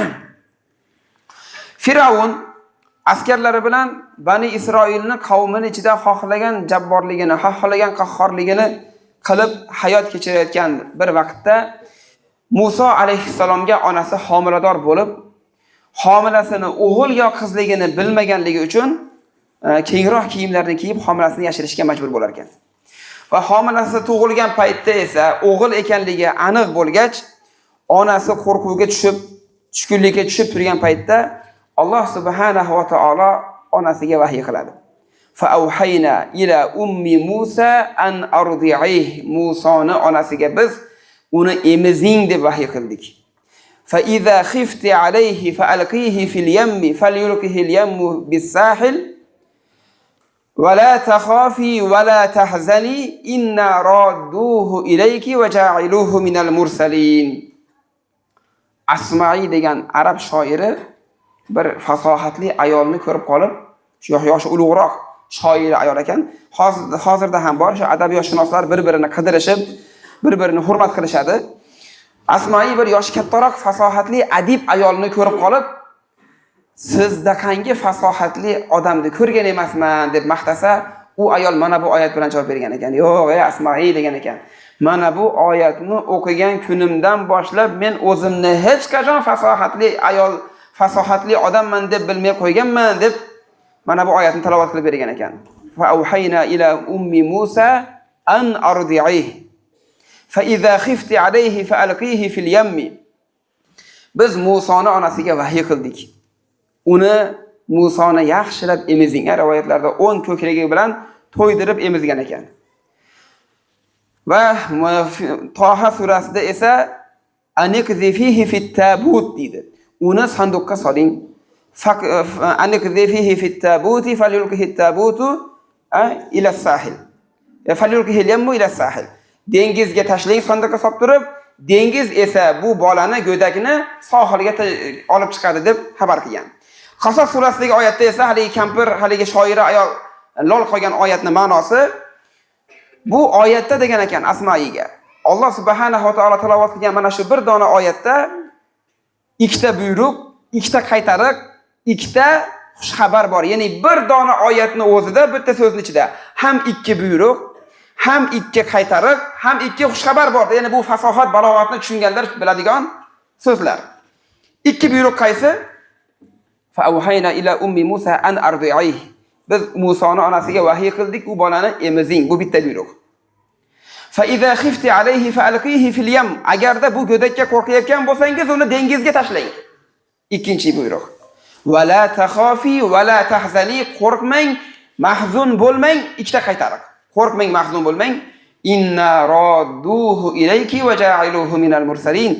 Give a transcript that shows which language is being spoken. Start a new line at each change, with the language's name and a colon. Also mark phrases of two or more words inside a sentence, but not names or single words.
Uzbek: Firavun askarlari bilan Bani Isroilni qavmini ichida xohlagan jabborligini, xohlagan qahhorligini qilib hayot kechirayotgan bir vaqtda Musa alayhissalomga onasi homilador bo'lib, homilasini o'g'il yo qizligini bilmaganligi uchun kengroq kiyimlarni kiyib homilasini yashirishga majbur bo'lar ekan. Va homilasi tug'ilgan paytda esa o'g'il ekanligi aniq bo'lgach, onasi qo'rquvga tushib, tushkunlikka tushib turgan paytda Alloh subhanahu va taolo onasiga vahiy qiladi.
Arabic: فأوحينا إلى أم موسى أن أرضعيه.
Uzbek: Musoni onasiga biz uni emizing deb vahiy qildik.
Arabic: فإذا خفت عليه فألقيه في اليم فليلقه اليم بالساحل ولا تخافي ولا تحزني إنا رادوه إليك وجاعلوه من المرسلين.
Uzbek: Asma'i degan arab shoiri bir fasohatli ayolni ko'rib qolib, yoshi ulug'roq shoir ayol ekan. Hozirda ham bor, shu adabiyotshunoslar bir-birini qidirishib, bir-birini hurmat qilishadi. Asma'i bir yoshi kattaroq fasohatli adib ayolni ko'rib qolib, sizda qangi fasohatli odamni ko'rgan emasman deb maqtasa, u ayol mana bu oyat bilan javob bergan ekan. Yo'q, Asma'i degan ekan. Mana bu oyatni o'qigan kunimdan boshlab men o'zimni hech qachon fasohatli ayol, fasohatli odamman deb bilmay qo'yganman deb mana bu oyatni tilovat qilib bergan ekan.
Arabic: فأوحينا إلى أم موسى أن أرضعيه. فإذا خفت عليه فألقيه في اليم.
Uzbek: Biz Musoni onasiga vahiy qildik. Uni Musoni yaxshilab emizing. Rivoyatlarda 10 ko'kragi bilan to'ydirib emizgan ekan. Va Toha surasida esa
Arabic: أن اقذفيه في التابوت
Uzbek: deydi. Uni sanduqqa soling.
Arabic: أن اقذفيه في التابوت فليلقه التابوت إلى الساحل. فليلقه اليم إلى الساحل.
Uzbek: Dengizga tashlang, sanduqqa solib turib, dengiz esa bu bolani go'dakni sohilga olib chiqadi deb xabar qilgan. Qasas surasidagi oyatda esa haligi kampir, haligi shoira ayol lol qolgan oyatning ma'nosi bu oyatda degan ekan Asma'iga. Alloh subhanahu va taolo tilovat qilgan mana shu bir dona oyatda ikkita buyruq, ikkita qaytariq, ikkita xushxabar bor. Ya'ni bir dona oyatning o'zida, bitta so'zning ichida ham ikki buyruq, ham ikki qaytariq, ham ikki xushxabar bor. Ya'ni bu fasohat, balog'atni tushunganlar biladigan so'zlar. Ikki buyruq qaysi?
Arabic: فأوحينا إلى أم موسى أن أرضعيه.
Uzbek: Biz Musoni onasiga vahiy qildik, u bolani emizing. Bu bitta buyruq.
Arabic: فإذا خفت عليه فألقيه في اليم.
Uzbek: Agarda bu go'dakka qo'rqayotgan bo'lsangiz, uni dengizga tashlang. Ikkinchi buyruq.
Arabic: ولا تخافي ولا تحزني.
Uzbek: Qo'rqmang, mahzun bo'lmang. Ikkita qaytariq. Qo'rqmang, mahzun bo'lmang.
Arabic: إنا رادوه إليك وجاعلوه من المرسلين.